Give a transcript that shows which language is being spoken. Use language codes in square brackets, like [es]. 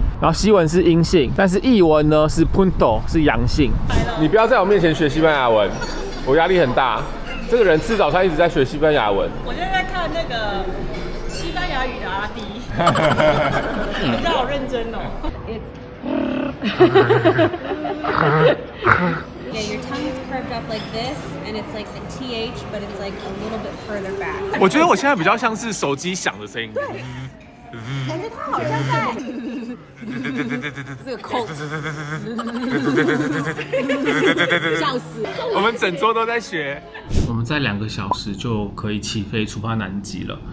[zh] 然后西文是阴性，但是意文呢是 punto 是阳性。你不要在我面前学西班牙文，我压力很大。这个人吃早餐一直在学西班牙文。我现在在看那个西班牙语的阿弟，你好认真哦。 [en] Yeah, your tongue is curved up like this, and it's like the TH, but it's like a little bit further back. [zh] 我觉得我现在比较像是手机响的声音。对，感觉他好像在这个扣，笑死！我们整桌都在学。我们在2个小时就可以起飞出发南极了。